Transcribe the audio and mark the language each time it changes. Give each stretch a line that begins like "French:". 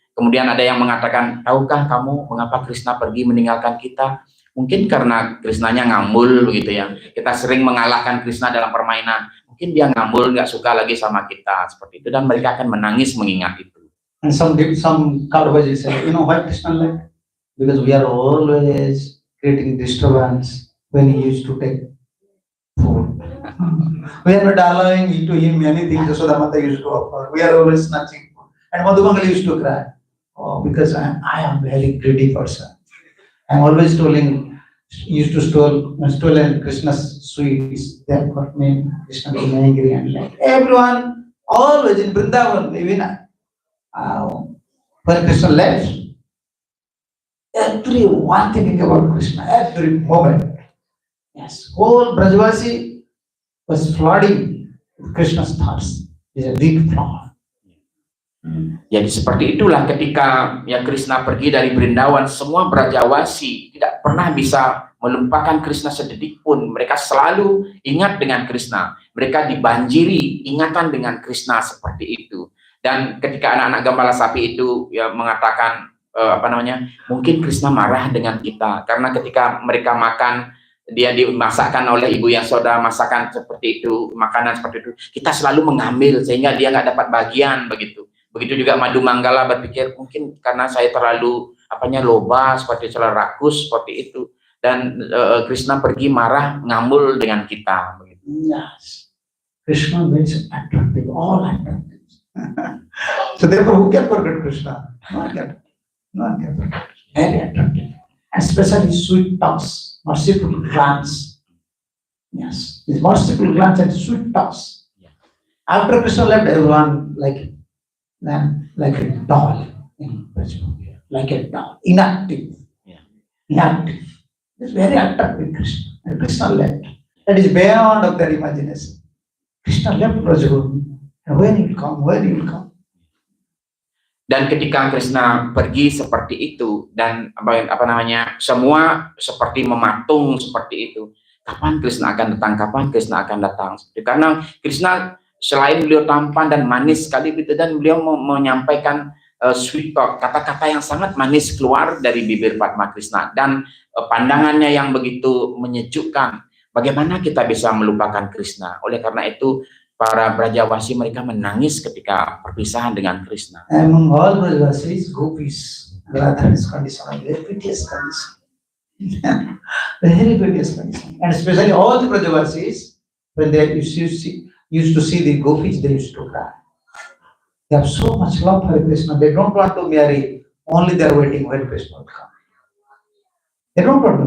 Indonesian: Kemudian ada yang mengatakan, tahukah kamu mengapa Krishna pergi meninggalkan kita? Mungkin karena Krishnanya ngambul begitu ya. Kita sering mengalahkan Krishna dalam permainan. Mungkin dia ngambul, nggak suka lagi sama kita seperti itu, dan mereka akan menangis mengingat itu.
English: And some Kaurvaji say, you know why Krishna left? Because we are always creating disturbance when he used to take food. We are not allowing to him anything Yashoda Mata used to offer. We are always snatching food. And Madhumangal used to cry. Oh, because I am very greedy person. I'm always used to steal Krishna's sweets. Therefore, Krishna became angry and like everyone, always in Vrindavan, even when Krishna left, everyone thinking about Krishna, every moment. Yes, whole Brajavasi was flooding with Krishna's thoughts. It's a big flood.
Indonesian: Jadi seperti itulah ketika ya Krishna pergi dari Brindawan, semua Brajawasi tidak pernah bisa melupakan Krishna sedetik pun. Mereka selalu ingat dengan Krishna. Mereka dibanjiri ingatan dengan Krishna seperti itu. Dan ketika anak-anak gembala sapi itu ya mengatakan mungkin Krishna marah dengan kita karena ketika mereka makan, dia dimasakkan oleh Ibu Yashoda, masakan seperti itu, makanan seperti itu, kita selalu mengambil sehingga dia nggak dapat bagian begitu. Begitu juga Madhumanggala berpikir mungkin karena saya terlalu loba seperti terlalu rakus seperti itu, dan Krishna pergi marah ngambul dengan kita begitu.
English: Yes, Krishna makes attractive, all attractive. So therefore, who can forget Krishna? No one can. Very attractive, especially sweet talks, merciful glance. Yes, his merciful glance and sweet talks. After Krishna left, everyone like a doll, like a doll, inactive. Inactive. It's very attractive, Krishna. And Krishna left. That is beyond of their imagination. Krishna left Brajavasi. And when he will come?
Indonesian: Dan ketika Krishna pergi seperti itu, dan semua seperti mematung seperti itu. Kapan Krishna akan datang? Kapan Krishna akan datang? Karena Krishna selain beliau tampan dan manis sekali gitu, dan beliau menyampaikan sweet talk, kata-kata yang sangat manis keluar dari bibir Padma Krishna, dan pandangannya yang begitu menyejukkan. Bagaimana kita bisa melupakan Krishna? Oleh karena itu para Brajawasi mereka menangis ketika perpisahan dengan Krishna.
English: Among all Brajavasis, Gopis, Radha is condition, very piteous condition. Very piteous condition. And especially all the Brajavasis, when they used to see the Gopis, they used to cry. They have so much love for Krishna. They don't want to marry. Only they are waiting when Krishna will come. They don't want to.